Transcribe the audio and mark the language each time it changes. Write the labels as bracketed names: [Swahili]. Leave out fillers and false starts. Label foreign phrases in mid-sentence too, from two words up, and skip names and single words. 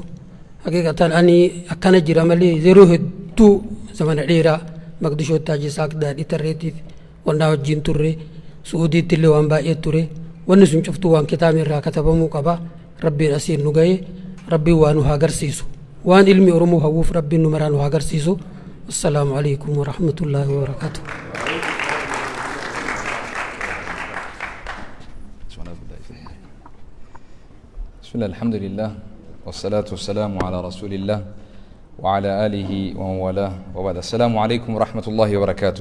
[Oromo] Haqiiqatan ani akkana jira malee yeroo hedduu zamana dheeraa Maqdishootti Haaji Isaaq Daadhii Tarreetiif wannaa wajjin turre, Suudiitti illee waan baay'ee ture. Wanni sun cuftuu waan kitaabni irraa katabamuu qaba. Rabbiin asiin nu ga'e, Rabbiin waa nu haa agarsiisu. Waan ilmi Oromoo hawwuuf Rabbiin nu maraa nu haa agarsiisu. [Arabic] السلام عليكم ورحمة الله وبركاته. بسم الله الحمد لله والصلاة والسلام على رسول الله وعلى آله ومن والاه وبعد. السلام عليكم ورحمة الله وبركاته.